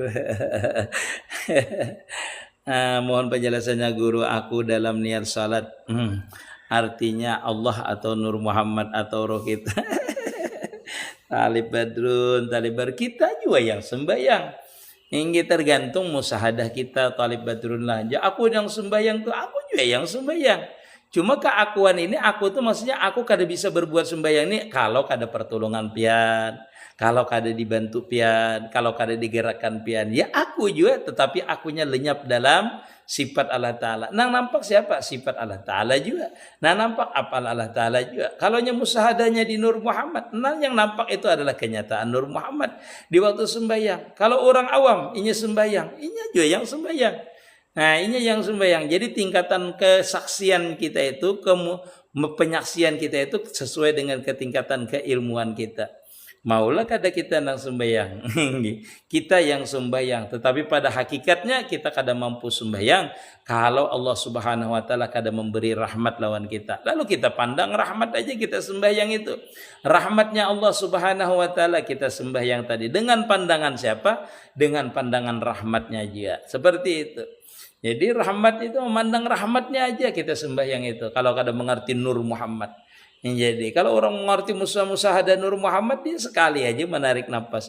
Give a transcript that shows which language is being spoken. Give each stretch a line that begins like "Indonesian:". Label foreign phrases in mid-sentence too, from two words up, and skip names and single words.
Indonesian: Mohon penjelasannya guru, aku dalam niat salat. Artinya Allah atau Nur Muhammad atau roh kita. Talib Badrun, Talib Badrun, kita juga yang sembahyang. Ini tergantung musahadah kita, Talib Badrun lah.
Banjar: Aku yang sembahyang tuh, aku juga yang sembahyang. Cuma keakuan ini, aku tuh maksudnya aku kada bisa berbuat sembahyang ini kalau kada pertolongan pian, kalau kada dibantu pian, kalau kada digerakkan pian.
Indonesian: Ya aku juga, tetapi akunya lenyap dalam sifat Allah Ta'ala. Nah nampak siapa? Sifat Allah Ta'ala juga. Nah nampak apal Allah Ta'ala juga. Kalau musahadahnya di Nur Muhammad, nah yang nampak itu adalah kenyataan Nur Muhammad di waktu sembahyang. Kalau orang awam, ini sembahyang, ini juga yang sembahyang. Nah ini yang sembahyang. Jadi tingkatan kesaksian kita itu, penyaksian kita itu sesuai dengan ketingkatan keilmuan kita.
Banjar: Maulah kada kita nang sembahyang. Kita yang sembahyang, tetapi pada hakikatnya kita kada mampu sembahyang kalau Allah
Arabic: سبحانه وتعالى
Banjar: kada memberi rahmat lawan kita.
Indonesian: Lalu kita pandang rahmat aja kita sembahyang itu. Rahmatnya Allah
Arabic: سبحانه وتعالى
Indonesian: kita sembahyang tadi. Dengan pandangan siapa? Dengan pandangan rahmatnya dia. Seperti itu. Jadi rahmat itu memandang rahmatnya aja kita sembahyang itu. Kalau kada mengerti Nur Muhammad. Jadi kalau orang mengerti musahadah Nur Muhammad, dia sekali aja menarik nafas.